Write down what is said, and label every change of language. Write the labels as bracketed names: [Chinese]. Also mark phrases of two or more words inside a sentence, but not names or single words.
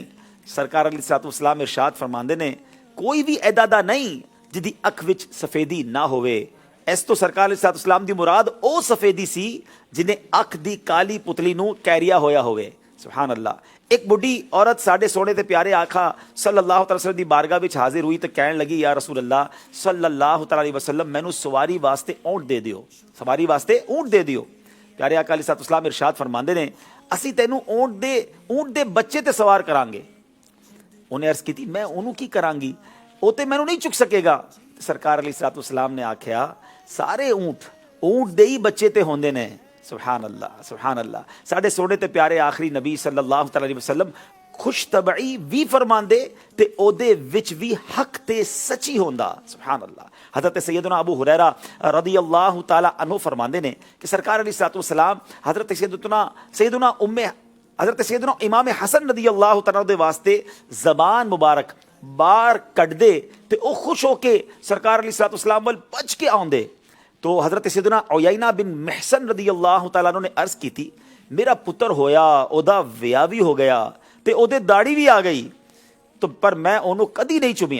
[Punjabi] سرکار [Arabic] عليه الصلاة والسلام [Punjabi] ارشاد فرماندے نے، کوئی بھی ایدا دا نہیں جدی اکھ وچ سفیدی نا ہووے. اس تو سرکار [Arabic] عليه الصلاة والسلام [Punjabi] دی مراد او سفیدی سی جنہے اکھ دی کالی پتلی نوں کیریا ہویا ہووے. [Arabic] سبحان الله. [Punjabi] ایک بڈھی عورت ساڈے سوہنے تے پیارے آکھا [Arabic] صلى الله عليه وسلم [Punjabi] دی بارگاہ وچ حاضر ہوئی تو کہن لگی, [Arabic] يا رسول الله صلى الله عليه وسلم [Punjabi] مینوں سواری واسطے اونٹ دے دیو، سواری واسطے اونٹ دے دیو. پیارے آقا [Arabic] عليه الصلاة والسلام [Punjabi] ارشاد فرماندے نے، اسی تینوں اونٹ دے بچے تے سوار کراں گے. اونہے عرض کی، میں اونوں کی کراں گی، او تے مینوں نہیں چک سکے گا. سرکار [Arabic] عليه الصلاة والسلام [Punjabi] نے آکھیا، سارے اونٹ دے ہی بچے تے ہوندے نے. [Arabic] سبحان الله، سبحان الله. [Punjabi] ساڈے سوہنے تے پیارے آخری نبی [Arabic] صلى الله عليه وسلم [Punjabi] خوش طبعی بھی فرماندے تے اودے وچ بھی حق تے سچی ہوندا. [Arabic] سبحان الله. [Punjabi] حضرت سیدنا ابو ہریرہ [Arabic] رضي الله تعالى عنه [Punjabi] فرماندے نے کہ سرکار [Arabic] عليه الصلاة والسلام [Punjabi] حضرت سیدنا امام حسن [Arabic] رضي الله تعالى [Punjabi] دے واسطے زبان مبارک بار کٹ دے تے او خوش ہوکے سرکار [Arabic] عليه الصلاة والسلام [Punjabi] ول بھج کے آؤندے. تو حضرت سیدنا عیینہ بن محسن [Arabic] رضي الله تعالى [Punjabi] نے عرض کی تھی، میرا پتر ہویا، اودا ویاہ بھی ہو گیا تے اودے داڑھی بھی آ گئی، تو پر میں اونوں کدی نہیں چمیا.